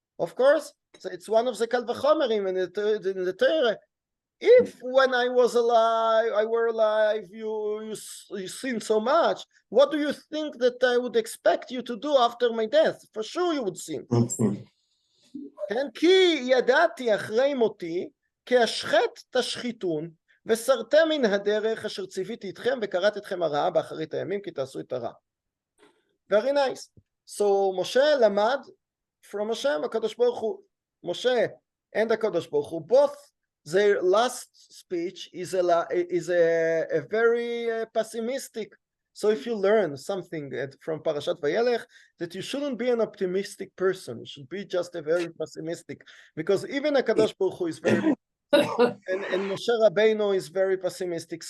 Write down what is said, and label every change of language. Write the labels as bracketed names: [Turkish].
[English] Of course, it's one of the קל וחומרים in the Torah. If when I was alive, I were alive, you sinned so much, what do you think that I would expect you to do after my death? For sure you would sin. [Hebrew] כן, כי ידעתי אחרי מותי, כי אשחט תשחיתון, וסרתם מן הדרך אשר ציוויתי אתכם, וקראת אתכם הרעה באחרית הימים, כי תעשו את הרע. [English] Very nice. So משה למד from Hashem, הקדוש ברוך הוא, משה and הקדוש ברוך הוא, both their last speech is a very pessimistic. So if you learn something from Parshat Vayelech, that you shouldn't be an optimistic person, you should be just a very pessimistic, because even HaKadosh Baruch Hu is very and Moshe Rabbeinu is very pessimistic.